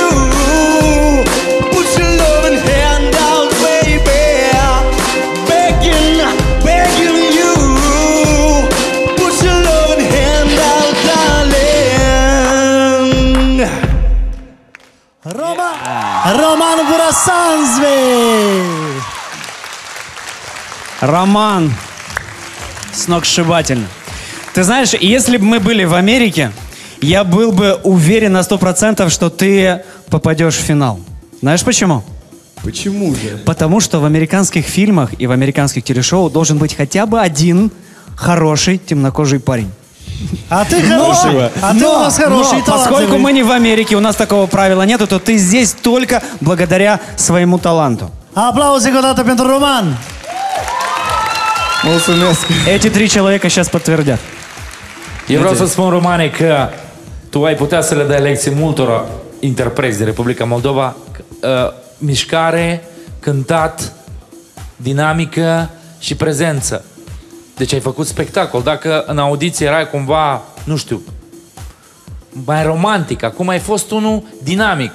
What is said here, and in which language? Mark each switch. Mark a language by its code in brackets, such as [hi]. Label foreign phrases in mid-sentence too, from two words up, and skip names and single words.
[en] Put your loving hand out, baby. Begging you. Put your loving hand out, darling. [ru] Roman Burasanzve! Роман, сногсшибательно. Ты знаешь, если бы мы были в Америке, я был бы уверен на 100%, что ты попадешь в финал. Знаешь почему? Почему же? Потому что в американских фильмах и в американских телешоу должен быть хотя бы один хороший темнокожий парень. А ты хороший. А ты у нас хороший, поскольку талантливый. мы не в Америке, у нас такого правила нету, то ты здесь только благодаря своему таланту. [ro] Aplauze încă o dată pentru Roman. Mulțumesc. [ru] Эти 3 человека сейчас подтвердят. [ro] Eu vreau să spun, Romane, că tu ai putea să le dai lecții multor interpreți din Republica Moldova. Mișcare, cântat, dinamică și prezență. Deci ai făcut spectacol. Dacă în audiție erai cumva, nu știu, mai romantic, acum ai fost unul dinamic.